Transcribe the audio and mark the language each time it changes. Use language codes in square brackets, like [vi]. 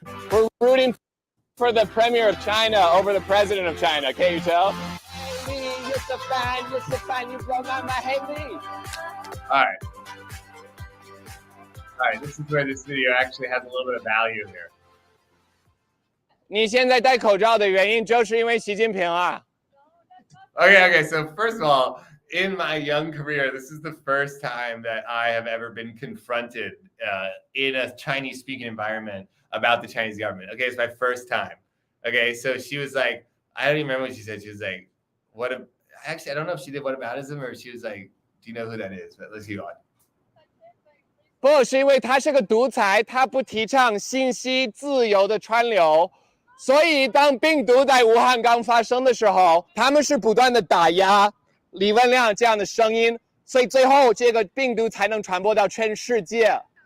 [en] We're rooting for the premier of China over the president of China. Can't you tell? Hey, Lee, you're so fine, you blow my mind. Hey, Lee. All right, this is where this video actually has a little bit of value here. [zh] 你现在戴口罩的原因就是因为习近平啊。 [en] Okay, so first of all, in my young career, this is the first time that I have ever been confronted in a Chinese-speaking environment about the Chinese government. Okay, it's my first time. Okay, so she was like, I don't even remember what she said. She was like, actually, I don't know if she did whataboutism or she was like, do you know who that is? But let's keep on. [zh] 不是因为他是个独裁，他不提倡信息自由的川流，所以当病毒在武汉刚发生的时候，他们是不断的打压李文亮这样的声音，所以最后这个病毒才能传播到全世界。